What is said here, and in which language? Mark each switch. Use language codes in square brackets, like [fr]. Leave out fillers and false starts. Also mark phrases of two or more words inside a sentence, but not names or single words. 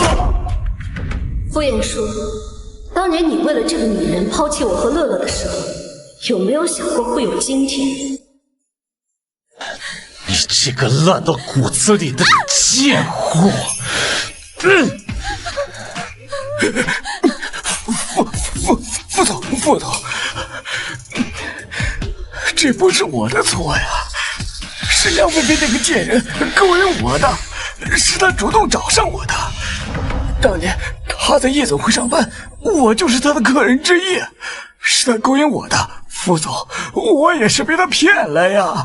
[zh] 傅彥舒，當年你為了這個女人拋棄我和樂樂的時候，有沒有想過會有今天？你這個爛到骨子裡的賤貨！副總，這不是我的錯呀，是梁菲菲那個賤人勾引我的，是她主動找上我的。當年她他在夜總會上班，我就是他的客人之一，是他勾引我的。副總，我也是被他騙了呀。